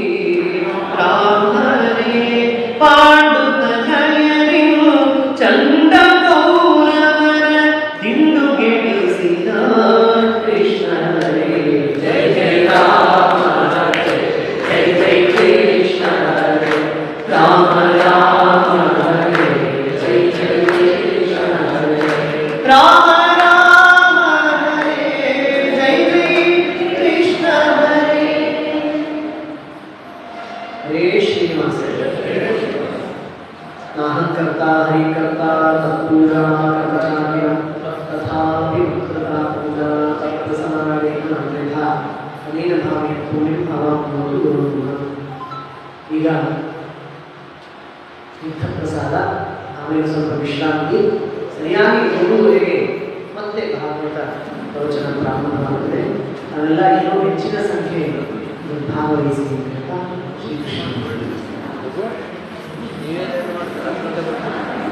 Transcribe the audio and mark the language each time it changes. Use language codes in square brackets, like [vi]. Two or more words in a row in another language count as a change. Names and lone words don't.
[kn] ರಾಮನೇ ಪಾಂಡುತನಯರಿಗೂ ಚಂಡ ಕೌರವರ ದಿಂಡುಗೆಡಿಸಿದ ಕೃಷ್ಣ ಹರೇ ಜೈ ಜೈ ರಾಮ ಹರೇ ಜೈ ಜೈ ಕೃಷ್ಣ ಹರೇ ರಾಮ ರಾಮ ಹರೇ ಜೈ ಜೈ ಕೃಷ್ಣ ಹರೇ ರಾಮ ರಾಮ ಹರೇ ಜೈ ಜೈ ಕೃಷ್ಣ ಹರೇ [sa] ಹರೇ ಶ್ರೀನಿವಾಸ ನಾಹಂಕರ್ತಾ ಹರಿಕರ್ತಾ ತತ್ಪೂಜಾ ಕರ್ಮಚಾರ್ಯ ತಥಾಪಿ ಭಕ್ತತಾ ಪೂಜಾ ತತ್ಪ್ರಸನ್ನಾರೇಣ ಅನ್ಯಥಾ ಅನೇನ ಭಾವೇನ ಪುಣ್ಯಂ ಭವಾಪ್ನೋತು ಗುರುರ್ನಃ. [kn] ಈಗ ತೀರ್ಥಪ್ರಸಾದ, ಆಮೇಲೆ ಸ್ವಲ್ಪ ವಿಶ್ರಾಂತಿ, ಸರಿಯಾಗಿ 3:30ಗೆ ಮತ್ತೆ ಭಾಗವತ ಪ್ರವಚನ ಪ್ರಾರಂಭವಾಗುತ್ತದೆ. ನಾವೆಲ್ಲ ಇನ್ನೂ ಹೆಚ್ಚಿನ ಸಂಖ್ಯೆಯಲ್ಲಿ ಭಾಗವಹಿಸಿ ಅಂತ ಶ್ರೀಕೃಷ್ಣ